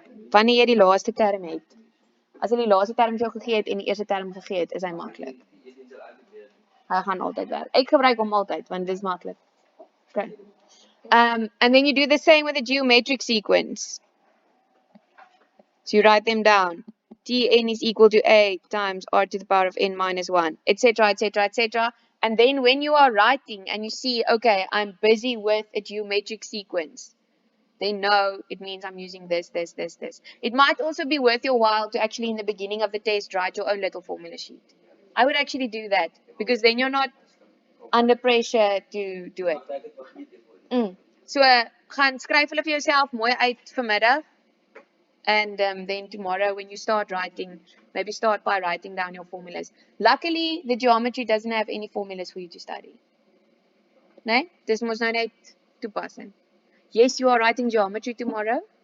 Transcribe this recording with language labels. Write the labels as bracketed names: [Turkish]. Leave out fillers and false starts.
[Afrikaans] Wanneer jy die laaste term het. As hy die laaste term vir jou gegee het en die eerste term gegee het, is hy maklik. Hy gaan altyd werk. Ek gebruik hom altyd want dit is maklik. [English] Okay. And then you do the same with a geometric sequence. So you write them down. Tn is equal to a times r to the power of n minus 1, etc., etc., etc. And then when you are writing and you see, okay, I'm busy with a geometric sequence, then no, it means I'm using this. It might also be worth your while to actually in the beginning of the test write your own little formula sheet. I would actually do that because then you're not under pressure to do it. [Afrikaans] So gaan skryf hulle vir jouself mooi uit vanmiddag. [English] And then tomorrow when you start writing, maybe start by writing down your formulas. Luckily, the geometry doesn't have any formulas for you to study. [Afrikaans] Nee? Dis mos nou net toepassing. [English] Yes, you are writing geometry tomorrow.